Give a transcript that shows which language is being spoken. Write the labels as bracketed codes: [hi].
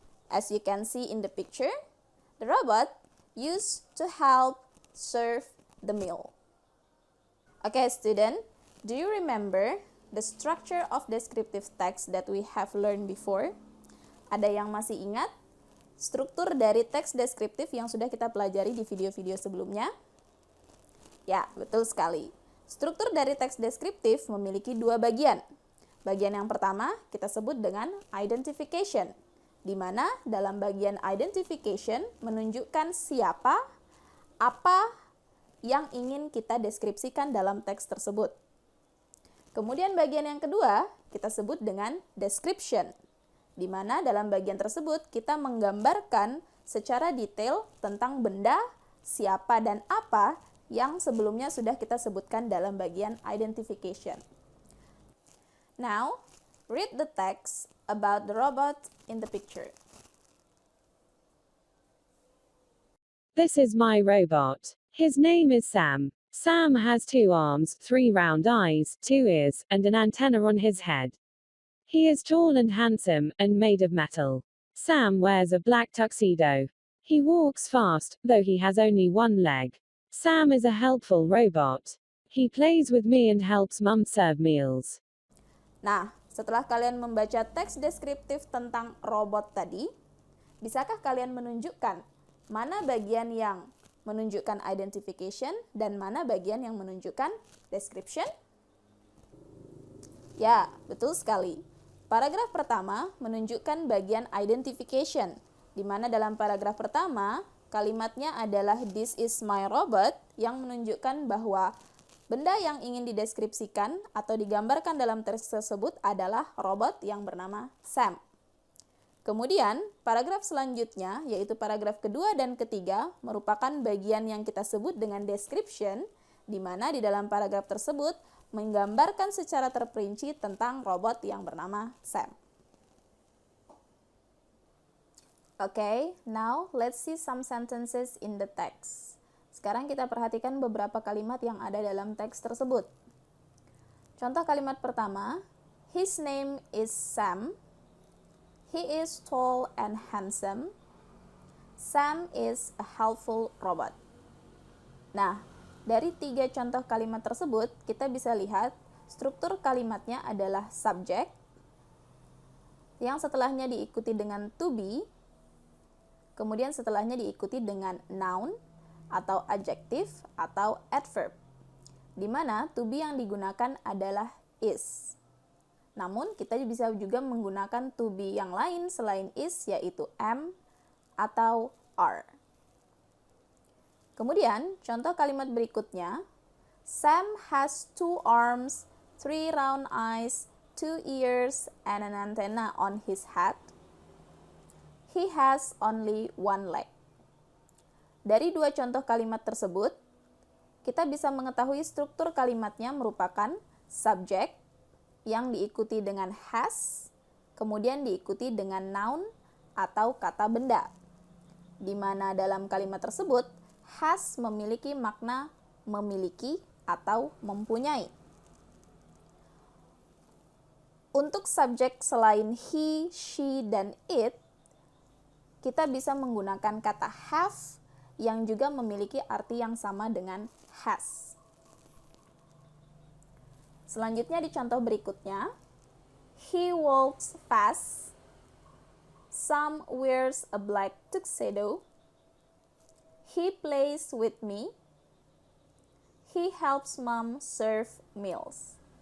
[en] As you can see in the picture, the robot used to help serve the meal. Okay, student, do you remember the structure of descriptive text that we have learned before? [id] Ada yang masih ingat struktur dari teks deskriptif yang sudah kita pelajari di video-video sebelumnya? Ya, betul sekali. Struktur dari teks deskriptif memiliki 2 bagian. Bagian yang pertama kita sebut dengan identification, di mana dalam bagian identification menunjukkan siapa, apa yang ingin kita deskripsikan dalam teks tersebut. Kemudian bagian yang kedua kita sebut dengan description, di mana dalam bagian tersebut kita menggambarkan secara detail tentang benda, siapa, dan apa yang sebelumnya sudah kita sebutkan dalam bagian identification. [en] Now, read the text about the robot in the picture. This is my robot. His name is Sam. Sam has 2 arms, 3 round eyes, 2 ears, and an antenna on his head. He is tall and handsome, and made of metal. Sam wears a black tuxedo. He walks fast, though he has only 1 leg. Sam is a helpful robot. He plays with me and helps Mum serve meals. [id] Nah, setelah kalian membaca teks deskriptif tentang robot tadi, bisakah kalian menunjukkan mana bagian yang menunjukkan identification dan mana bagian yang menunjukkan description? Ya, betul sekali. Paragraf pertama menunjukkan bagian identification, di mana dalam paragraf pertama kalimatnya adalah [en] "This is my robot" [id] yang menunjukkan bahwa benda yang ingin dideskripsikan atau digambarkan dalam teks tersebut adalah robot yang bernama Sam. Kemudian, paragraf selanjutnya, yaitu paragraf kedua dan ketiga, merupakan bagian yang kita sebut dengan description, di mana di dalam paragraf tersebut menggambarkan secara terperinci tentang robot yang bernama Sam. [en] Okay, now let's see some sentences in the text. [id] Sekarang kita perhatikan beberapa kalimat yang ada dalam teks tersebut. Contoh kalimat pertama, [en] his name is Sam. He is tall and handsome. Sam is a helpful robot. [id] Nah, dari 3 contoh kalimat tersebut, kita bisa lihat struktur kalimatnya adalah subject, yang setelahnya diikuti dengan to be, kemudian setelahnya diikuti dengan noun, atau adjective, atau adverb, di mana to be yang digunakan adalah is. Namun, kita bisa juga menggunakan to be yang lain selain is, yaitu am atau are. Kemudian, contoh kalimat berikutnya, [en] Sam has 2 arms, 3 round eyes, 2 ears, and an antenna on his head. He has only 1 leg. [id] Dari 2 contoh kalimat tersebut, kita bisa mengetahui struktur kalimatnya merupakan subjek yang diikuti dengan has, kemudian diikuti dengan noun atau kata benda, di mana dalam kalimat tersebut has memiliki makna memiliki atau mempunyai. Untuk subjek selain he, she, dan it, kita bisa menggunakan kata have yang juga memiliki arti yang sama dengan has. Selanjutnya di contoh berikutnya, [en] he walks fast, Sam wears a black tuxedo, he plays with me, he helps mom serve meals.